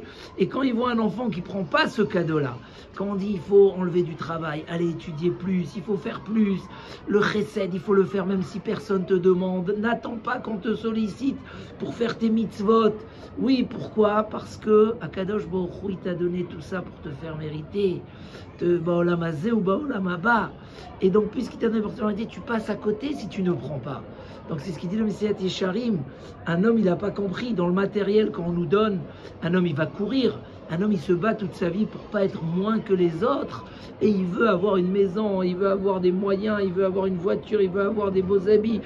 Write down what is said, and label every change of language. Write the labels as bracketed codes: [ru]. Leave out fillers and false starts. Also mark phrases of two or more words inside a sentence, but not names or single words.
[fr] Et quand il voit un enfant qui ne prend pas ce cadeau-là, quand on dit il faut enlever du travail, aller étudier plus, il faut faire plus, le chesed, il faut le faire même si personne te demande, n'attends pas qu'on te sollicite pour faire tes mitzvot. Oui, pourquoi? Parce que Akadosh Baruch Hu, il t'a donné tout ça pour te faire mériter. [he] בעולם הזה ובעולם הבא. [fr] Et donc, puisqu'il t'a donné pour te faire mériter, tu passes à côté si tu ne prends pas. Donc c'est ce qu'il dit le Messiah Yesharim. Un homme, il n'a pas compris. Dans le matériel qu'on nous donne, un homme, il va courir. Un homme, il se bat toute sa vie pour pas être moins que les autres. Et il veut avoir une maison, il veut avoir des moyens, il veut avoir une voiture, il veut avoir des beaux habits.